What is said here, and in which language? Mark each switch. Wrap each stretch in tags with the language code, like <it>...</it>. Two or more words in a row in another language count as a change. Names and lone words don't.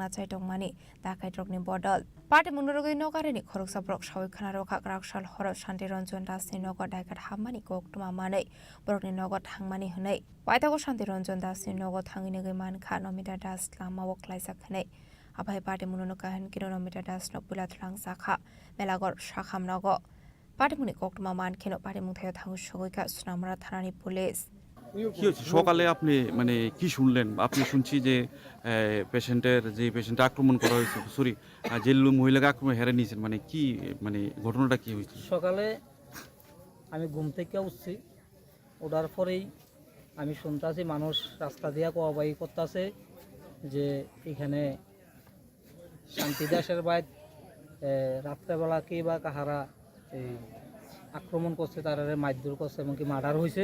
<trp>चाइदंमानि दाकाइट्रकनि बदल पार्टी मुंगरगै नगारिनि खरकसा ब्रक सावै खाना रखा क्राकशल हर शान्ति रंजन दासनि नग दाकेट हाबमानि कक्टमा मानै ब्रकनि नग थांमानि हनै पाइतागो शान्ति रंजन दासनि नग थांगिनगै मानखा नमिता दास लामाव क्लाइजाखनै आबाहाय पार्टी मुनुनो काहन किनो नमिता दास नपुला थलां साखा मेलागर शाखाम नग पार्टी मुनि कक्टमा मानखेनो पार्टी मुंथाया थांगु सगैखा सुनामरा थानानि पुलिस</trp> <bn>কি হচ্ছে সকালে আপনি মানে কি শুনলেন? আপনি শুনছি যে পেশেন্ট আক্রমণ করা হয়েছে, সরি যে মহিলাকে আক্রমণ হেরে নিয়েছেন, মানে কি মানে ঘটনাটা কি হয়েছে? সকালে আমি ঘুম থেকে উঠছি, ওঠার পরেই আমি শুনতেছি মানুষ রাস্তা দিয়ে কোয়াবাই করতেছে যে এখানে শান্তি দাসের বাইর রাত্রেবেলা কে বা কাহারা এই আক্রমণ করছে, তারা মারধর করছে এবং কি মার্ডার হয়েছে।</bn>